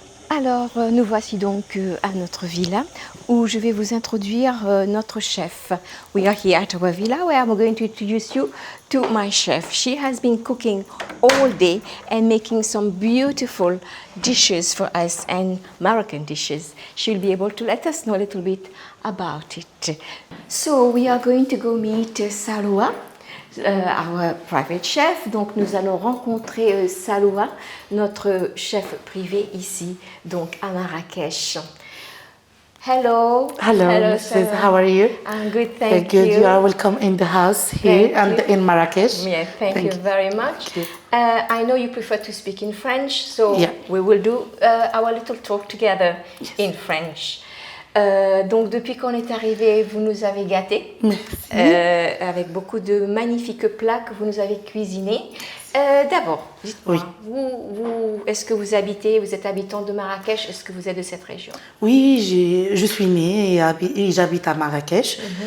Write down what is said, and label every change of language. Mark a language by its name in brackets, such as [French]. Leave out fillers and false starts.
[French] Alors, nous voici donc à notre villa où je vais vous introduire notre chef. [English] We are here at our villa where I'm going to introduce you to my chef. She has been cooking all day and making some beautiful dishes for us and Moroccan dishes. She'll be able to let us know a little bit about it. So, we are going to go meet Saloua. Our private chef. [French] Donc nous allons rencontrer Saloua, notre chef privé ici, donc à Marrakech. [English] Hello. Hello, Mrs. How are you? I'm good, thank good. you. You are welcome in the house here and in Marrakech. Yeah, thank you very much. You. I know you prefer to speak in French, so Yeah. we will do our little talk together in French. [French] Donc depuis qu'on est arrivé, vous nous avez gâtés avec beaucoup de magnifiques plats que vous nous avez cuisinés. D'abord, dites-moi, vous, est-ce que vous êtes habitant de Marrakech, est-ce que vous êtes de cette région? Oui, je suis née et j'habite à Marrakech.